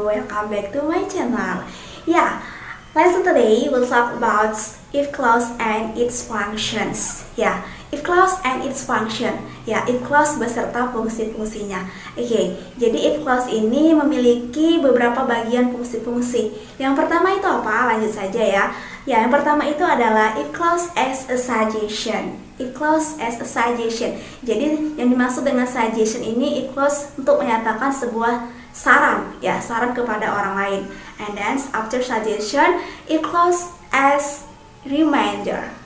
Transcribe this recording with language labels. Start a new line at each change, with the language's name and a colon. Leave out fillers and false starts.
English: Welcome back to my channel. Yeah, lesson today we'll talk about if clause and its functions. Yeah, if clause and its function.
Indonesian: Ya, if clause beserta fungsi-fungsinya. Oke, jadi if clause ini memiliki beberapa bagian fungsi-fungsi. Yang pertama itu apa? Lanjut saja ya. Ya, yang pertama itu adalah
English: if clause as a suggestion. If clause as a suggestion.
Indonesian: Jadi yang dimaksud dengan suggestion ini if clause untuk menyatakan sebuah saran, ya, saran kepada orang lain.
English: And then after suggestion, if clause as reminder.